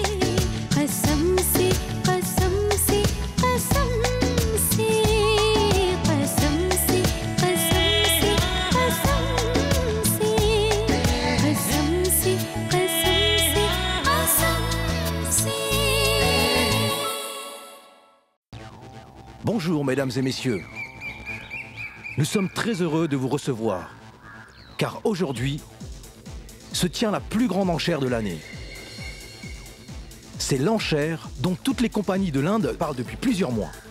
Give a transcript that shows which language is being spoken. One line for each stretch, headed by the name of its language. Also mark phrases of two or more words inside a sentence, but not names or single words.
Hindi: कसम से कसम से कसम से, कसम से कसम से कसम से, कसम से कसम से कसम से।
French: Bonjour mesdames et messieurs. Nous sommes très heureux de vous recevoir, car aujourd'hui se tient la plus grande enchère de l'année. C'est l'enchère dont toutes les compagnies de l'Inde parlent depuis plusieurs mois.